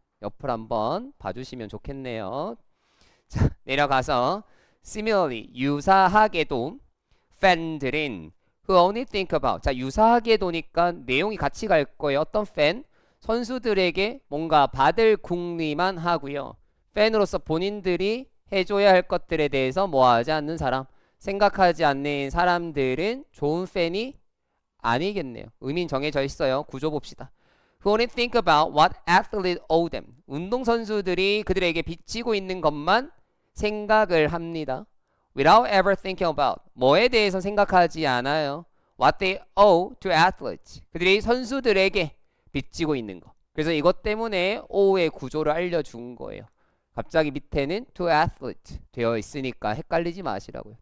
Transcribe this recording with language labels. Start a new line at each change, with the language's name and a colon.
Korean: 옆을 한번 봐주시면 좋겠네요. 자, 내려가서 similarly 유사하게도 팬들은
English: who only think about
Korean: 자 유사하게도니까 내용이 같이 갈 거예요. 어떤 팬? 선수들에게 뭔가 받을 궁리만 하고요. 팬으로서 본인들이 해줘야 할 것들에 대해서 뭐하지 않는 사람 생각하지 않는 사람들은 좋은 팬이 아니겠네요. 의미는 정해져 있어요. 구조 봅시다.
English: Who only think about what athletes owe them
Korean: 운동선수들이 그들에게 빚지고 있는 것만 생각을 합니다.
English: Without ever thinking about
Korean: 뭐에 대해서 생각하지 않아요.
English: What they owe to athletes
Korean: 그들이 선수들에게 빚지고 있는 거. 그래서 이것 때문에 owe의 구조를 알려준 거예요. 갑자기 밑에는
English: to athletes
Korean: 되어 있으니까 헷갈리지 마시라고요.